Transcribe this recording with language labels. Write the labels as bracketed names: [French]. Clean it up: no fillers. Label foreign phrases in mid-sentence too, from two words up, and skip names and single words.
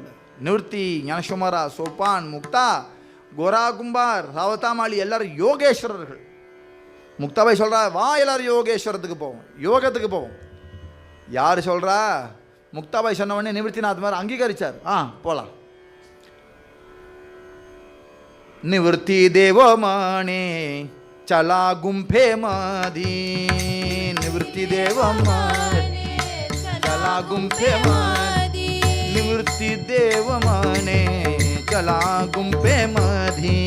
[Tamil] நிவர்த்தி, ஞானசோமரா, சோப்பான், முக்தா, கோரா கும்பார், ராவத்தாமாளி எல்லாரும் யோகேஸ்வரர்கள். முக்தாபாய் சொல்கிறா, வா எல்லாரும் யோகேஸ்வரத்துக்கு போவோம், யோகத்துக்கு போவோம். யார் சொல்கிறா? முக்தாபாய் சொன்ன உடனே நிவர்த்திநாத் மாதிரி அங்கீகரிச்சார். போகலாம். [Marathi] निवृत्ति देव माने चला गुंफे मधी. निवृत्ति देव माने चला गुंफे मधी. निवृत्ति देव माने चला गुंफे मधी.